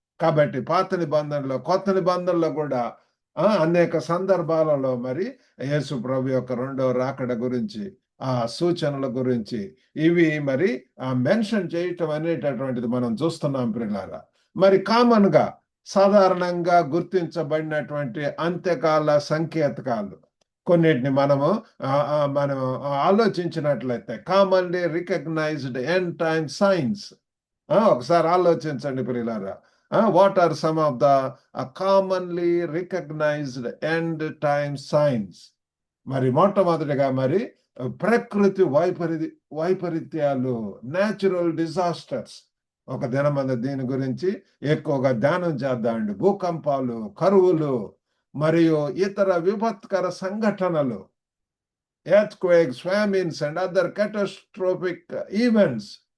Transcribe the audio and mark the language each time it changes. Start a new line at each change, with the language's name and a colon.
Telugu: కాబట్టి పాత నిబంధనలో కొత్త నిబంధనలో కూడా అనేక సందర్భాలలో మరి యేసు ప్రభు యొక్క రెండవ రాకడ గురించి, ఆ సూచనల గురించి ఇవి మరి మెన్షన్ చేయటం అనేటటువంటిది మనం చూస్తున్నాం ప్రియులారా. మరి కామన్ గా సాధారణంగా గుర్తించబడినటువంటి అంత్యకాల సంకేతకాలు కొన్నిటిని మనం ఆలోచించినట్లయితే
English: Commonly recognised end time signs.
Telugu: ఒకసారి ఆలోచించండి ప్రియులారా.
English: What are some of the commonly recognized end time signs?
Telugu: మరి మొట్టమొదటిగా మరి ప్రకృతి వైపరీత్యాలు, న్యాచురల్ డిజాస్టర్స్. ఒక దినమంది దీని గురించి ఎక్కువగా ధ్యానం చేద్దామండి. భూకంపాలు, కరువులు మరియు ఇతర విపత్కర సంఘటనలు,
English: Earthquakes, famines and other catastrophic events.